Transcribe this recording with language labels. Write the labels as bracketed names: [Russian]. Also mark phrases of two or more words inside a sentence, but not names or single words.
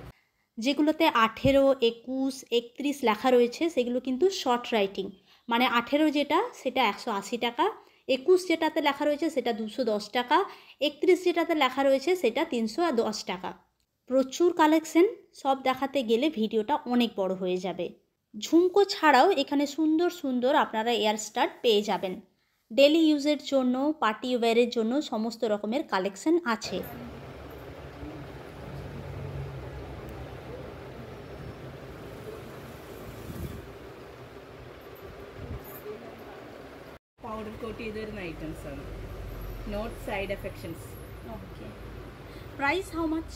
[Bangla] যেগুলোতে 18, 21, 31 লেখা রয়েছে সেগুলো কিন্তু [English] short writing, [Bangla] মানে 18 যেটা সেটা 180 টাকা, 21 যেটাতে লেখা রয়েছে সেটা 210 টাকা, 31 যেটাতে লেখা রয়েছে সেটা 310 টাকা। প্রচুর কালেকশন, সব দেখাতে গেলে ভিডিওটা অনেক বড় হয়ে যাবে। ঝুমকো ছাড়াও এখানে সুন্দর সুন্দর আপনারা [English] ear stud [Bangla] পেয়ে যাবেন। ডেলি ইউজের জন্য, পার্টি ওয়্যারের জন্য সমস্ত রকমের কালেকশন আছে। [English] powder coat [Malayalam] ചെയ്ത് വരുന്ന ഐറ്റംസ് ആണ്. [English] not side effections. okay. price how much?